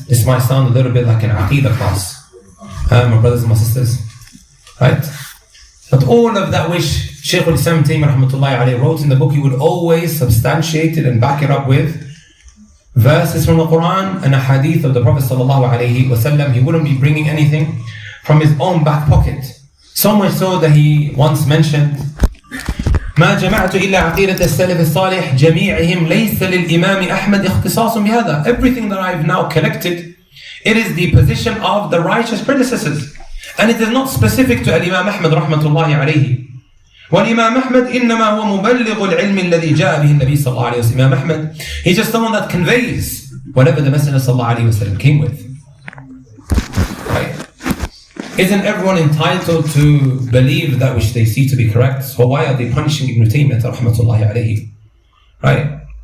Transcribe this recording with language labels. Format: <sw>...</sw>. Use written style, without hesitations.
<en>This might sound a little bit like an Aqidah class, my brothers and my sisters. Right? But all of that which Shaykh al-Islam Taimiyah rahmatullahi alayhi wrote in the book, he would always substantiate it and back it up with verses from the Quran and a hadith of the Prophet sallallahu alayhi wa sallam. He wouldn't be bringing anything from his own back pocket. So much so that he once mentioned,</en> <ar>ما جمعت إلا عقيدة السلف الصالح جميعهم ليس للإمام أحمد اختصاص بهذا.</ar> <en>Everything that I've now collected, it is the position of the righteous predecessors. And it is not specific to Imam Ahmad rahmatullahi alayhi.</en> <ar>والإمام أحمد إنما هو مبلغ العلم الذي جاء به النبي صلى الله عليه وسلم.</ar> <en>Imam Ahmad, he's just someone that conveys whatever the Messenger صلى الله عليه وسلم came with. Right? Isn't everyone entitled to believe that which they see to be correct? So why are they punishing Ibn Taymiyah rahmatullahi alayhi? Right?</en>